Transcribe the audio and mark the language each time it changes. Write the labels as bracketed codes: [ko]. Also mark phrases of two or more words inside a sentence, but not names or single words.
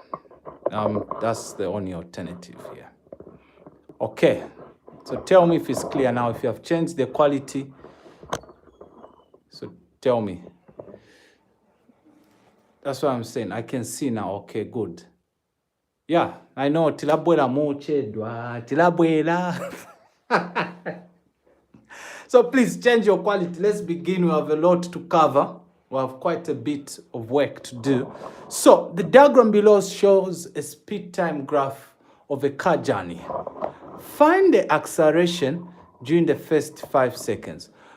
[en] That's the only alternative here. Okay, so tell me if it's clear now, if you have changed the quality. So tell me. That's what I'm saying. I can see now. Okay, good. Yeah, I know. [ny] Tilabwela mochedwa, tilabwela. [en] So please change your quality. Let's begin. We have a lot to cover. We have quite a bit of work to do. So the diagram below shows a speed time graph of a car journey. Find the acceleration during the first 5 seconds.